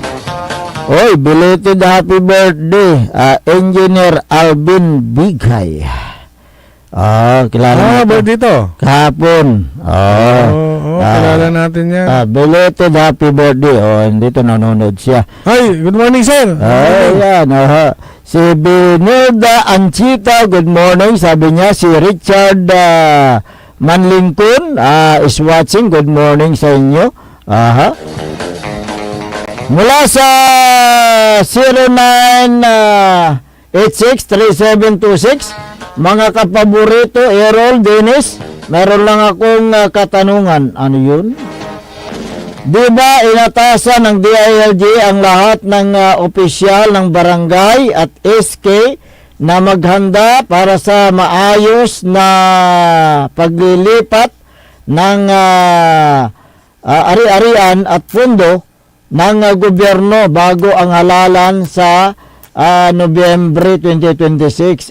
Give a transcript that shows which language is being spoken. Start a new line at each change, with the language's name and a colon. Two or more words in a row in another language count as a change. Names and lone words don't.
English: Oy, belated happy birthday, Engineer Alvin Bighay.
Filipino: Kilala ba dito? Kahapon. Kilala natin yan.
English: Belated happy birthday.
Filipino: Dito nanonood siya.
English: Hi, good morning sir.
Filipino: Yan.
English: Si Benilda Anchita, good morning.
Filipino: Sabi niya, si Richard Manlingkon
English: is watching. Good morning
Filipino: sa inyo. Mula sa 0986-3726, mga kapaborito, Errol, Dennis, meron lang akong katanungan. Ano yun? Di ba inatasan ng DILG ang lahat ng opisyal ng barangay at SK na maghanda para sa maayos na paglilipat ng ari-arian at pundo ng gobyerno bago ang halalan sa Nobyembre 2026.